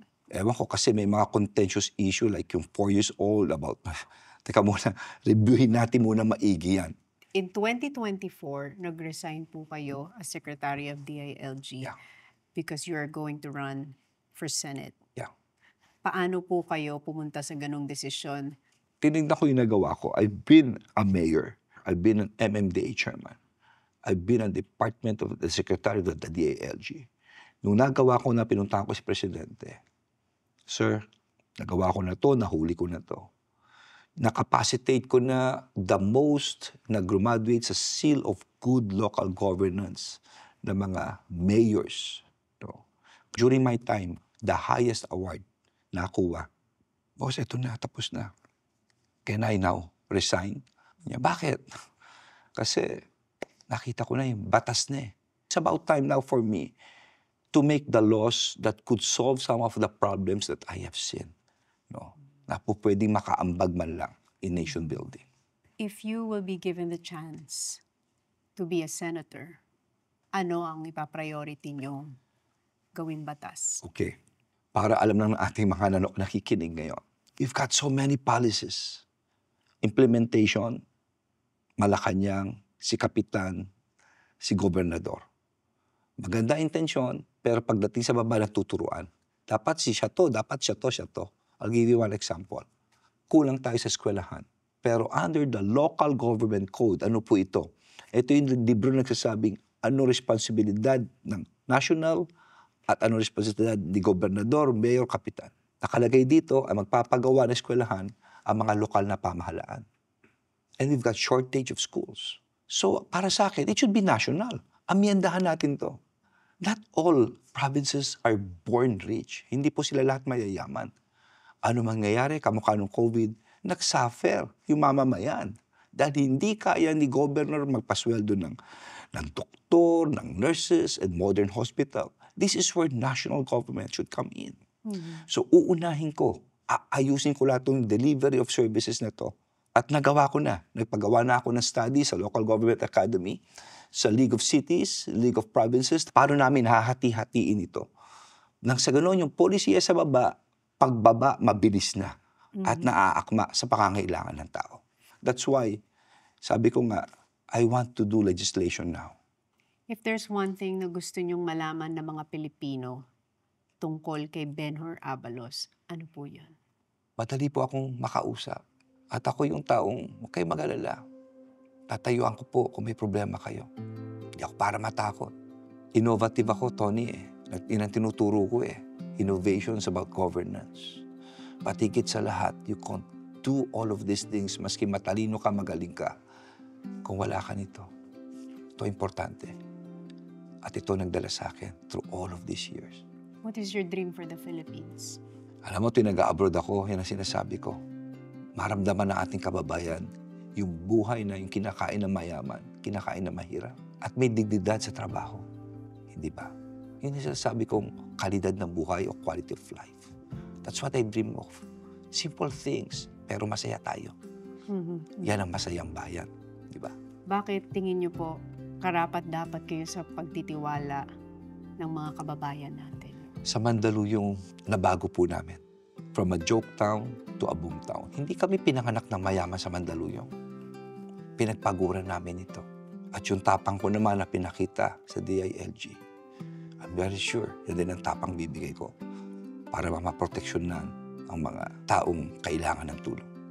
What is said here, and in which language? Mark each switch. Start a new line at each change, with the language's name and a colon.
Filipino: Ewan ko kasi may mga
English: contentious issue like
Filipino: yung 4 years old about, teka muna, reviewin natin muna maigi yan.
English: In 2024,
Filipino: nag-resign po kayo
English: as Secretary of DILG because you are going to run for Senate. Yeah.
Filipino: Paano po kayo pumunta sa ganong desisyon? Tinignan ko yung nagawa ko.
English: I've been a mayor. I've been an MMDA chairman. I've been a department of the secretary of the DILG.
Filipino: Nung nagawa ko na, pinuntahan ko si Presidente. Sir, nagawa ko na to, nahuli ko na to. Nakapacitate ko na
English: the most
Filipino: na graduate sa Seal of Good Local Governance na mga mayors. No?
English: During my time, the highest award nakuha.
Filipino: Boss, eto na, tapos na.
English: Can I now resign?
Filipino: Niya, bakit? Kasi nakita ko na yung batas na eh.
English: It's about time now for me to make the laws that could solve some of the problems that I have seen.
Filipino: No? Na po pwedeng makaambag man lang
English: in nation building. If you will be given the chance to be a senator,
Filipino: ano ang ipapriority nyo gawing batas?
English: Okay.
Filipino: Para alam ng ating mga nakikinig ngayon.
English: We've got so many policies.
Filipino: Implementation, Malacanang, si Kapitan, si Gobernador. Maganda intensyon, pero pagdating sa baba natuturuan. Dapat si siya to, dapat siya to.
English: I'll give you one example.
Filipino: Kulang tayo sa eskwelahan. Pero
English: under the local government code,
Filipino: ano po ito? Ito yung libro nagsasabing ano responsibilidad ng national at ano responsibilidad ni Gobernador, Mayor, Kapitan. Nakalagay dito ay magpapagawa ng eskwelahan ang mga lokal na pamahalaan.
English: And we've got shortage of schools. So
Filipino: para sa akin,
English: it should be national.
Filipino: Amyendahan natin to.
English: Not all provinces are born rich.
Filipino: Hindi po sila lahat mayayaman. Ano mangyayari, kamukha ng COVID, nagsuffer yung mamamayan. Dahil hindi kaya ni Governor magpasweldo ng doktor, ng nurses,
English: and modern hospital. This is where national government should come in.
Filipino: So uunahin ko, ayusin ko lahat ng
English: delivery of services
Filipino: na to. At nagawa ko na. Nagpagawa na ako ng study sa Local Government Academy, sa League of Cities, League of Provinces. Paano namin hahati-hatiin ito? Nang sa ganoon, yung polisiya sa baba, pagbaba, mabilis na. At naaakma sa pangangailangan ng tao.
English: That's why,
Filipino: sabi ko nga,
English: I want to do legislation now. If there's one thing
Filipino: na gusto nyong malaman ng mga Pilipino tungkol kay Benhur Abalos, ano po yan? Madali po akong makausap. At ako yung taong, huwag kayo mag-alala. Tatayuan ko po kung may problema kayo. Hindi ako para matakot. Innovative ako, Tony eh. Yun ang tinuturo ko eh.
English: Innovations about governance.
Filipino: Patigit sa lahat,
English: you can't do all of these things
Filipino: maski matalino ka, magaling ka. Kung wala ka nito, ito importante. At ito nagdala sa akin
English: through all of these years. What is your dream for the Philippines?
Filipino: Alam mo, tinaga-abroad ako, yan ang sinasabi ko. Maramdaman ng ating kababayan yung buhay na yung kinakain na mayaman, kinakain na mahirap. at may dignidad sa trabaho. Hindi ba? Yun yung sinasabi kong kalidad ng buhay o
English: quality of life. That's what I dream of. Simple things,
Filipino: pero masaya tayo. Yan ang masayang bayan. Di ba? Bakit tingin niyo po karapat-dapat kayo sa pagtitiwala ng mga kababayan natin? Sa Mandaluyong nabago po namin.
English: From a joke town to a boom town.
Filipino: Hindi kami pinanganak ng mayaman sa Mandaluyong. Pinagpaguran namin ito. At yung tapang ko naman na pinakita sa DILG,
English: I'm very sure
Filipino: yan din ang tapang bibigay ko para maproteksyonan ang mga taong kailangan ng tulong.